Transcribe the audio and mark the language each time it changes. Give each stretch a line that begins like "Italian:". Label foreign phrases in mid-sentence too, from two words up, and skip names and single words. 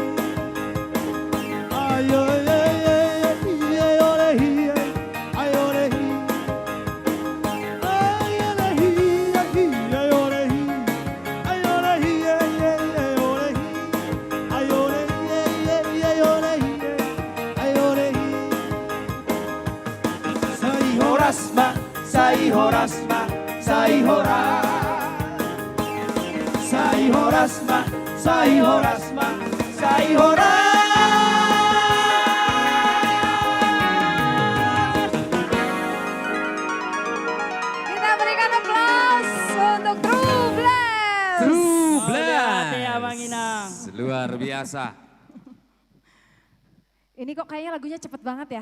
Batak Toba: ayo ye ye ole ye ayo le ayo le ayo le ayo le ye ole ayo le ye ole ayo le Horasma, sai horasma, sai horas. Sai horasma, sai horasma, sai horas.
Indonesian: Kita berikan aplaus untuk True Blast. True Hati Abang Blast. Inang. Luar biasa. Ini kok kayaknya lagunya cepet banget ya?